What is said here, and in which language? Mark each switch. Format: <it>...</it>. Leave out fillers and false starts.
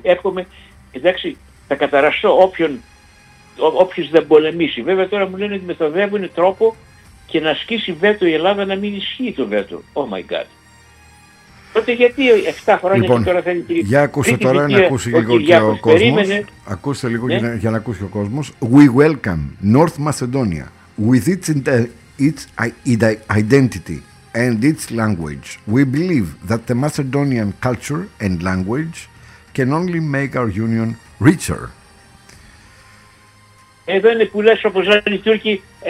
<el>Εύχομαι, εντάξει, θα καταραστώ όποιος δεν πολεμήσει. Βέβαια τώρα μου λένε ότι μεθοδεύουν τρόπο και να ασκήσει βέτο η Ελλάδα να μην ισχύει το βέτο.</el> <en>Oh my God.</en> <el>Τότε γιατί 7 χρόνια λοιπόν, και τώρα θέλει κυρία. Για ακούστε τώρα να ακούσει λίγο και ο κόσμος. Ακούστε λίγο για να ακούσει ο κόσμος.</el> <en>We welcome North Macedonia with its identity and its language. We believe that the Macedonian culture and language can only make our union richer.</en> <el>Εδώ είναι που λες όπως λένε οι Τούρκοι,</el>